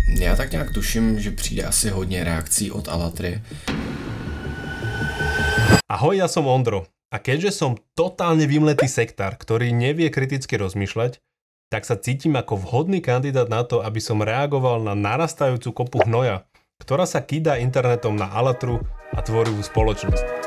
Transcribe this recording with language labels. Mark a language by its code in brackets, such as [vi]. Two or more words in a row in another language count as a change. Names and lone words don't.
[cs] Já tak nějak tuším, že přijde asi hodně reakcí od Alatry. [sk] Ahoj, ja som Ondro. A keďže som totálne vymletý sektár, ktorý nevie kriticky rozmýšľať, tak sa cítim ako vhodný kandidát na to, aby som reagoval na narastajúcu kopu hnoja, ktorá sa kýda internetom na Alatru a tvorivú spoločnosť.